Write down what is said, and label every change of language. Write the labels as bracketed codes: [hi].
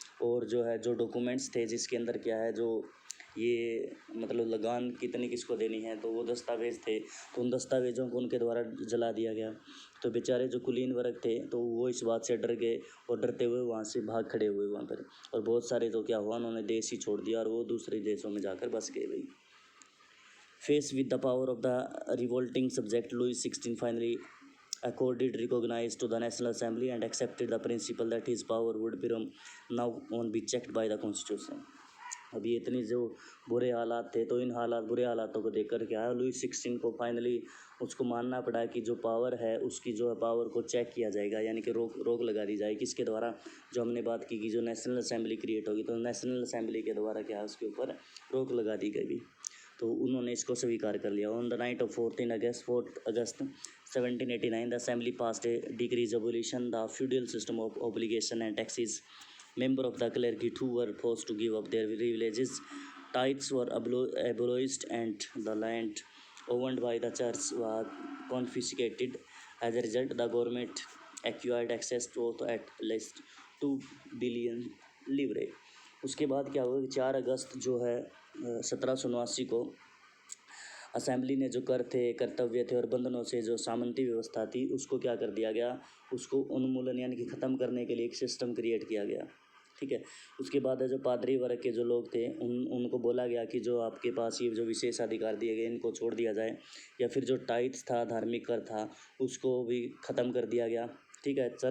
[hi] और जो है जो डॉक्यूमेंट्स थे जिसके अंदर क्या है, जो ये मतलब लगान कितनी किसको देनी है, तो वो दस्तावेज़ थे, तो उन दस्तावेज़ों को उनके द्वारा जला दिया गया। तो बेचारे जो कुलीन वर्ग थे तो वो इस बात से डर गए और डरते हुए वहाँ से भाग खड़े हुए वहाँ पर। और बहुत सारे तो क्या हुआ, उन्होंने देश ही छोड़ दिया और वो दूसरे देशों में जाकर बस गए भाई। [en] Faced with the power of the revolting subject, Louis XVI finally accorded recognize to the National Assembly and accepted the principle that his power would be now on be checked by the Constitution. [hi] अभी इतनी जो बुरे हालात थे, तो इन बुरे हालातों को देखकर क्या है, लुई 16 को फाइनली उसको मानना पड़ा कि जो पावर है उसकी जो है पावर को चेक किया जाएगा, यानी कि रोक लगा दी जाएगी। किसके द्वारा, जो हमने बात की कि जो नेशनल असेंबली क्रिएट होगी, तो नेशनल असेंबली के द्वारा क्या है उसके ऊपर रोक लगा दी गई। तो उन्होंने इसको स्वीकार कर लिया। [en] On the night of 4 August 1789 the assembly passed a decrees abolition the feudal system of obligation and taxes. Member of the clergy who were forced to give up their privileges tithes were abolished and the land owned by the church was confiscated. As a result, the government acquired access to at least 2 billion livre. [hi] उसके बाद क्या हुआ कि 4 अगस्त जो है 1789 को assembly ने जो कर थे, कर्तव्य थे और बंधनों से जो सामंती व्यवस्था थी उसको क्या कर दिया गया, उसको उन्मूलन यानी कि ख़त्म करने के लिए एक सिस्टम क्रिएट किया गया। ठीक है। उसके बाद जो पादरी वर्ग के जो लोग थे उनको बोला गया कि जो आपके पास ये जो विशेष अधिकार दिए गए इनको छोड़ दिया जाए, या फिर जो टाइट्स था, धार्मिक कर था, उसको भी ख़त्म कर दिया गया। ठीक है।